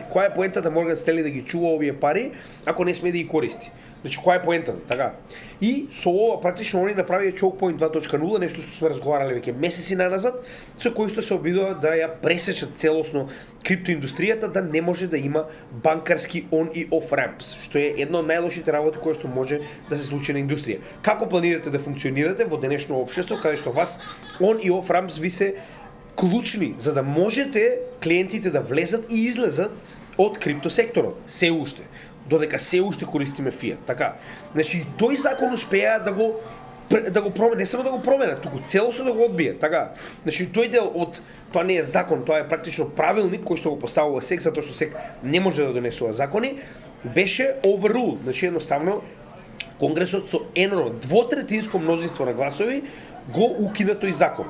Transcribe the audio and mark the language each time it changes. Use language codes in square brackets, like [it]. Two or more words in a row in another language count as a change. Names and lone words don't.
[mk] Која е поентата Morgan Stanley да ги чува овие пари ако не смее да ги користи? Значи која е поентата, така? И со ова практично они направија Choke Point 2.0, нешто што сме разговарале веќе месеци наназад, со кој што се обидуваат да ја пресечат целосно криптоиндустријата, да не може да има банкарски on и [en] off ramps, [mk] што е една од најлошите работи која што може да се случи на индустрија. Како планирате да функционирате во денешно општество каде што вас on и [en] off ramps [mk] ви се клучни за да можете клиентите да влезат и излезат од криптосекторот, се уште. Додека се уште користиме фиат, така. Значи тој закон успеа да го промени, не само да го промена, туку целосно да го одбие, така. Значи тој дел од тоа не е закон, тоа е практично правилник кој што го поставува SEC, затоа што SEC не може да донесува закони, беше overruled, значи едноставно Конгресот со енорно двотретинско мнозинство на гласови го укина тој закон.